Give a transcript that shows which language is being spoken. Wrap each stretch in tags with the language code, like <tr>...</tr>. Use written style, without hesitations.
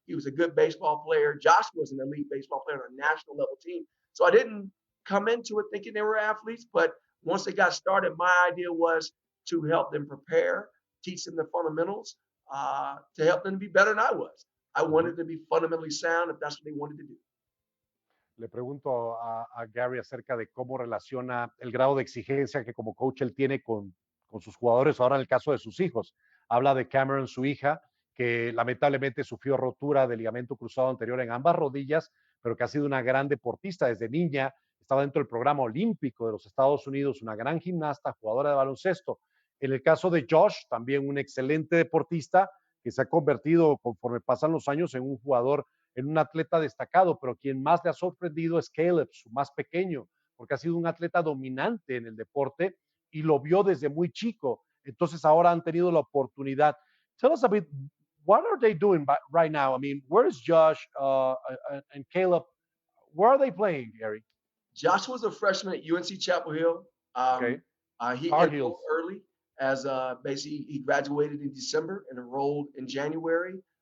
<en>He was a good baseball player. Josh was an elite baseball player on a national level team. So I didn't come into it thinking they were athletes, but once they got started, my idea was to help them prepare, teach them the fundamentals, to help them be better than I was. I wanted to be fundamentally sound if that's what they wanted to do.</en> <es>Le pregunto a Gary acerca de cómo relaciona el grado de exigencia que como coach él tiene con sus jugadores, ahora en el caso de sus hijos. Habla de Cameron, su hija, que lamentablemente sufrió rotura de ligamento cruzado anterior en ambas rodillas, pero que ha sido una gran deportista desde niña, estaba dentro del programa olímpico de los Estados Unidos, una gran gimnasta, jugadora de baloncesto. En el caso de Josh, también un excelente deportista que se ha convertido conforme pasan los años en un jugador, en un atleta destacado, pero quien más le ha sorprendido es Caleb, su más pequeño, porque ha sido un atleta dominante en el deporte y lo vio desde muy chico. Entonces ahora han tenido la oportunidad.</es> <en>Tell us a bit, what are they doing right now? I mean, where is Josh and Caleb? Where are they playing, Gary? Josh was a freshman at UNC Chapel Hill. Okay. He Tar enrolled Heels. early as basically he graduated in December and enrolled in January.</en>